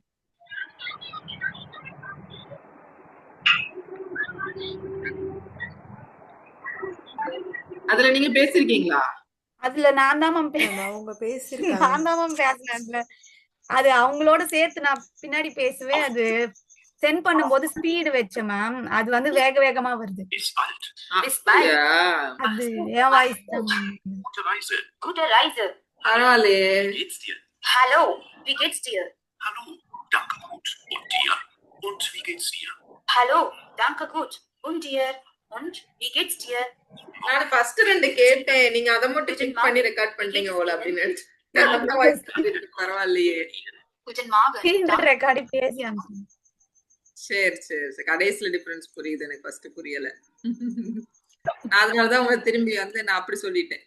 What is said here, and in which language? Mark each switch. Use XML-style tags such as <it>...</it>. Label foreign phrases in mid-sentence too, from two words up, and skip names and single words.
<ta>அதுல நீங்க பேசிருக்கீங்களா? அதுல நான் தான் மேம் அவங்க பேசிருக்காங்க. நான் தான் மேம் பேசினேன். அது அவங்களோட சேர்த்து நான் பின்னாடி பேசுவேன். அது சென்ட் பண்ணும்போது ஸ்பீடு வச்சேன் மேம். அது வந்து வேக வேகமா வருது. அப்படியா? அது என் வாய்ஸ் தான்.</ta> <de>Gute Reise.</de> <ta>பரவாயில்லையே.</ta> <de>Hallo, wie geht's dir? Hallo, danke gut. Und dir? Und wie geht's dir? Hallo, danke gut. Und dir? Und wie geht's dir?</de> <ta>நான் ஃபர்ஸ்ட் ரெண்டு கேட்டேன், நீங்க அத மட்டும் கிளிக் பண்ணி ரெக்கார்ட் பண்ணிட்டீங்க போல அப்படின்னு. பரவாயில்லையே.</ta> <de>Guten Morgen.</de> <ta>ரெக்கார்டி பேசி அனுப்புங்க. சரி சரி சரி, கடைசியில டிஃபரன்ஸ் புரியுது, எனக்கு ஃபர்ஸ்ட் புரியல. அதனாலதான் உங்களை திரும்பி வந்து நான் அப்படி சொல்லிட்டேன்.</ta>